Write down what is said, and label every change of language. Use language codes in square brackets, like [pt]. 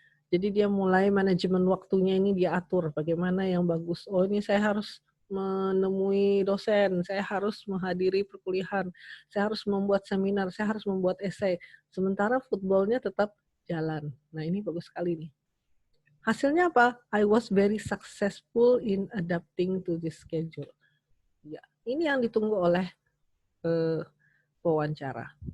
[id] Jadi dia mulai manajemen waktunya ini dia atur bagaimana yang bagus. Oh ini saya harus menemui dosen, saya harus menghadiri perkuliahan, saya harus membuat seminar, saya harus membuat esai. Sementara footballnya tetap jalan. Nah ini bagus sekali nih. Hasilnya apa? [en] I was very successful in adapting to this schedule. [id] Ya, ini yang ditunggu oleh pewawancara.